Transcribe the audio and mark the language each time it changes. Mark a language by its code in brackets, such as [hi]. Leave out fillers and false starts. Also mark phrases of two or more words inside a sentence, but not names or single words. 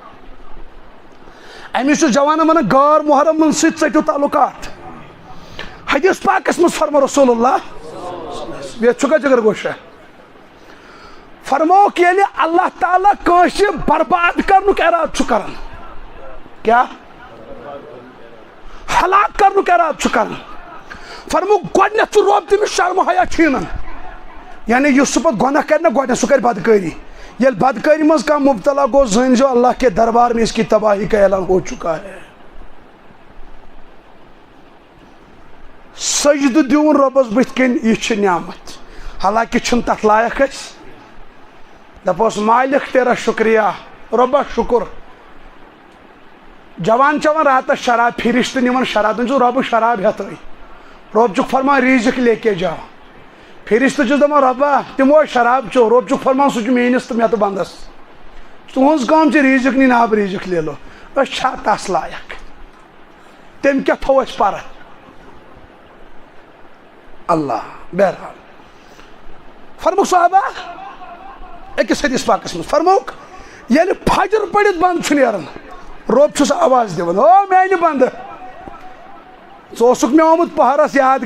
[ks] أمِس چھُ جوانن ونان غٲر محرمن سۭتۍ ژٔٹِو تعلقات حدیث پاکس منٛز فرمو رسول اللہ ییٚتہِ چھُ کانٛہہ جگر گوشا فرمووُکھ ییٚلہِ اللہ تعالیٰ کٲنٛسہِ برباد کرنُک ارادٕ چھُ کران کیٛاہ ہلاک کرنُک ارادٕ چھُ کران فرمووُکھ گۄڈنٮ۪تھ چھُ رۄب تٔمِس شرم حیا چھیٖنان یعنی یُس سُہ پتہٕ گۄناہ کرِ نا گۄڈنٮ۪تھ سُہ کرِ بدکٲری ییٚلہِ بدکٲری منٛز کانٛہہ مبتلا گوٚو زٲنۍزیو [ur] اللہ کے دربار میں اس کی تباہی کا اعلان ہو چکا ہے [ks] سجدٕ دیُن رۄبس بٕتھِ کَنۍ یہِ چھِ نعمت حالانکہِ چھِنہٕ تتھ لایق أسۍ دپوس [ur] مالک تیرا شکریہ [ks] رۄبا شُکر جوان چٮ۪وان راتس شراب فرشتہٕ نِوان شراب دپان چھُس رۄبہٕ شراب ہٮ۪تھٕے رۄب چھُکھ فرمان ریٖزق [ur] لیکے جاو [ks] فرشتہٕ چھُس دپان رۄبا تِمو شراب چیوٚو رۄب چھُکھ فرمان سُہ چھُ میٲنِس تہٕ مےٚ تہٕ بنٛدس تُہنٛز کٲم چھِ ریٖزق نِنۍ آب ریٖزق [ur] لے لو [ks] أسۍ چھا تس لایق تٔمۍ کیٛاہ تھوٚو اَسہِ پرٕ اللہ بہرحال فرمووُکھ صحابہ أکِس حدیث پاکس منٛز فرمووُکھ ییٚلہِ فجر پٔرِتھ بنٛد چھُ نیران رۄب چھُ سُہ آواز دِوان او میانہِ بنٛدٕ ژٕ اوسُکھ مےٚ آمُت پہرس یاد